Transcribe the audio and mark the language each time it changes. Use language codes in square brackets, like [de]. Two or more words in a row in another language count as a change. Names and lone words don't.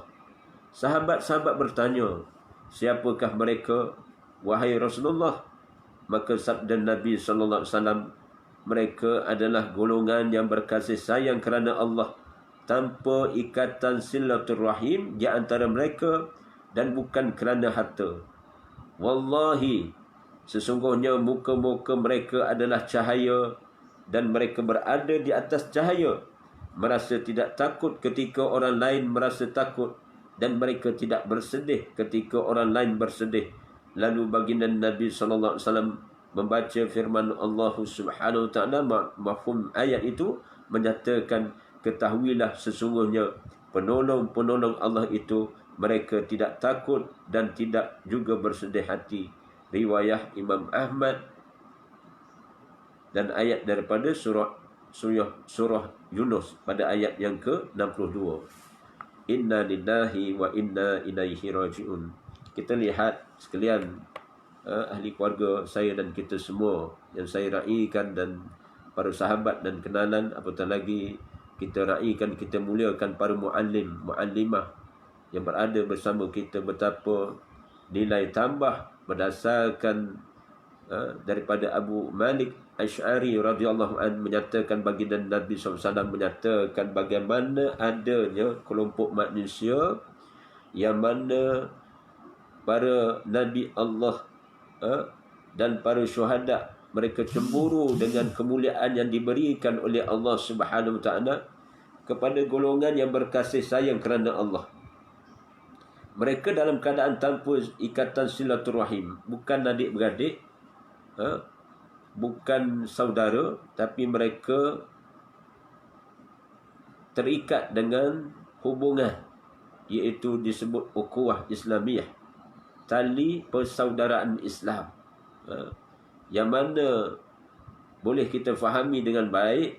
[ms] Sahabat-sahabat bertanya, siapakah mereka, wahai Rasulullah? Maka sabda Nabi [ar] صلى الله عليه وسلم, [ms] mereka adalah golongan yang berkasih sayang kerana Allah, tanpa ikatan silaturrahim di antara mereka dan bukan kerana harta. Wallahi, sesungguhnya muka-muka mereka adalah cahaya dan mereka berada di atas cahaya, merasa tidak takut ketika orang lain merasa takut, dan mereka tidak bersedih ketika orang lain bersedih. Lalu baginda Nabi [ar] صلى الله عليه وسلم [ms] membaca firman [ar] الله سبحانه وتعالى, [ms] mafhum ayat itu menyatakan, ketahuilah sesungguhnya penolong-penolong Allah itu mereka tidak takut dan tidak juga bersedih hati. Riwayah Imam Ahmad, dan ayat daripada surah Yunus pada ayat yang ke-62. [ar] إنا لله وإنا إليه راجعون. [ms] Kita lihat sekalian, ahli keluarga saya dan kita semua yang saya raikan, dan para sahabat dan kenalan, apatah lagi kita raikan, kita muliakan para muallim, muallimah yang berada bersama kita, betapa nilai tambah berdasarkan daripada Abu Malik Asy'ari [ar] رضي الله عن [ms] menyatakan baginda Nabi SAW menyatakan bagaimana adanya kelompok manusia yang mana para Nabi Allah dan para syuhada, mereka cemburu dengan kemuliaan yang diberikan oleh [ar] الله سبحانه وتعالى [ms] kepada golongan yang berkasih sayang kerana Allah. Mereka dalam keadaan tanpa ikatan silaturahim, bukan adik-beradik, bukan saudara, tapi mereka terikat dengan hubungan, iaitu disebut [ar] أخوة إسلامية, [ms] tali persaudaraan Islam, yang mana boleh kita fahami dengan baik.